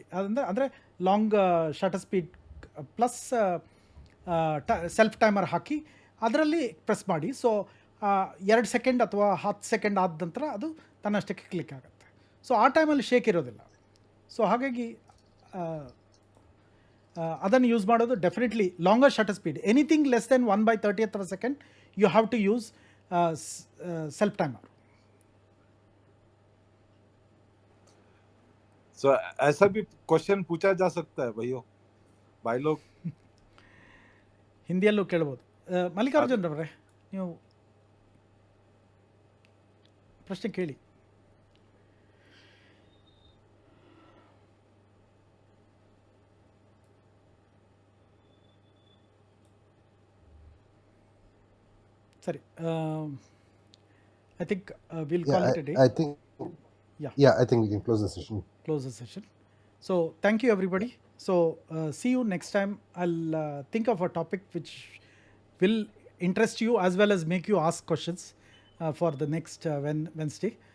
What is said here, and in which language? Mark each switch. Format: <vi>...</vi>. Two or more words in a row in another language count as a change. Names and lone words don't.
<kn>ಅಂದರೆ</kn> <en>long shutter speed plus self timer</en> <kn>ಹಾಕಿ ಅದರಲ್ಲಿ ಪ್ರೆಸ್ ಮಾಡಿ. ಸೊ 2 ಸೆಕೆಂಡ್ ಅಥವಾ 10 ಸೆಕೆಂಡ್ ಆದ ನಂತರ ಅದು ತನ್ನಷ್ಟಕ್ಕೆ ಕ್ಲಿಕ್ ಆಗುತ್ತೆ. ಸೊ ಆ ಟೈಮಲ್ಲಿ ಶೇಕ್ ಇರೋದಿಲ್ಲ. ಸೊ ಹಾಗಾಗಿ ಅದನ್ನು ಯೂಸ್ ಮಾಡೋದು ಡೆಫಿನೆಟ್ಲಿ</kn> <en>longer shutter speed. anything less than 1/30th of a second you have to use self timer.</en> <hi>सो ऐसा भी क्वेश्चन पूछा जा सकता है भाई लोग.</hi> <kn>ಹಿಂದಿಯಲ್ಲೂ ಕೇಳ್ಬೋದು. ಮಲ್ಲಿಕಾರ್ಜುನ್ ಅವರೇ, ನೀವು ಪ್ರಶ್ನೆ ಕೇಳಿ. ಸರಿ,</kn> <en>I think will call it a day. I think I think we can close the session. So thank you everybody. So see you next time. I'll think of a topic which will interest you as well as make you ask questions for the next Wednesday.</en>